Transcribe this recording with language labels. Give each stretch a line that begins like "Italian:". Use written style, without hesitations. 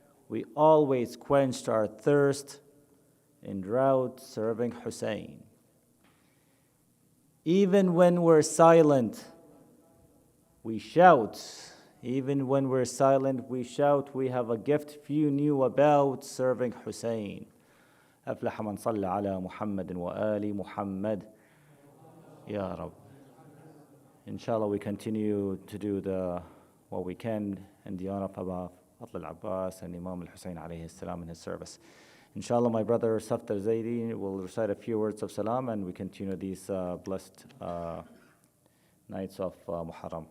English: We always quenched our thirst in drought, serving Hussein. Even when we're silent, we shout. Even when we're silent, we shout. We have a gift few knew about, serving Hussein.
Arabic: أفلح من صلى على محمد وآل محمد.
English: Ya Rab. Inshallah, we continue to do what we can in the honor of Abba Fadl al-Abbas and Imam al-Hussein alayhi salam in his service. Inshallah, my brother Safdar Zaidi will recite a few words of salam and we continue these blessed nights of Muharram.